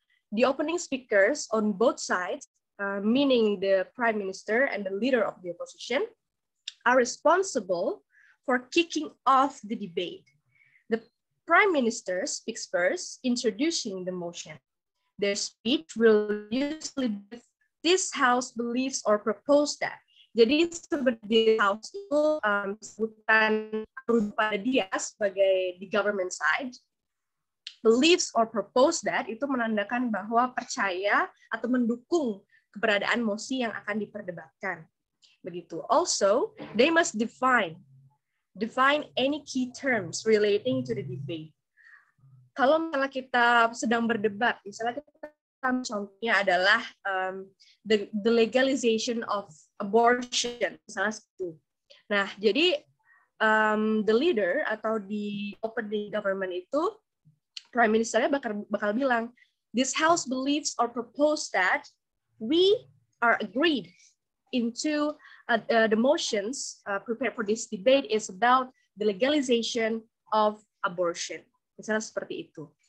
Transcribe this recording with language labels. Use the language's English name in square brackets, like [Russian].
[English] The opening speakers on both sides, meaning the Prime Minister and the leader of the opposition, are responsible for kicking off the debate. The Prime Minister speaks first, introducing the motion. Their speech will usually be, this House believes or propose that. [Indonesian] Jadi seperti House itu sebutan pada dia sebagai [English] the government side. Believes or propose that [Indonesian] itu menandakan bahwa percaya atau mendukung keberadaan mosi yang akan diperdebatkan. Begitu. [English] Also, they must define any key terms relating to the debate. [Indonesian] Kalau misalnya kita sedang berdebat, misalnya kita contohnya adalah [English] the legalization of abortion, [Indonesian] misalnya itu. Nah, jadi [English] the leader [Indonesian] atau di [English] opening government [Indonesian] itu Prime Ministernya bakal bilang, [English] this House believes or propose that we are agreed into the motions prepared for this debate is about the legalization of abortion. [Indonesian] Misalnya seperti itu.